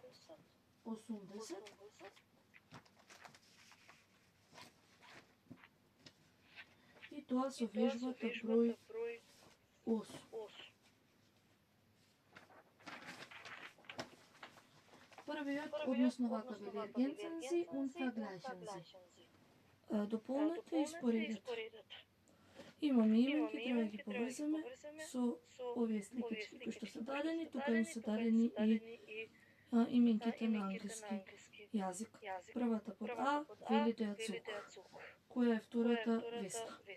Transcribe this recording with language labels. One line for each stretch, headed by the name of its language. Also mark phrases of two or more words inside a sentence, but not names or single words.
Macedonian: И тоа со вежбата број 8. Првиот, односно вака вели
German: ergänzen Sie und vergleichen Sie.
Macedonian: Дополнете и споредете. Имаме именки, треба да ги поврземе со овие сликички кои што се дадени, тука им се дадени и именките на англиски јазик. Првата под А вели
German: der Zug.
Macedonian: Која е втората Весна?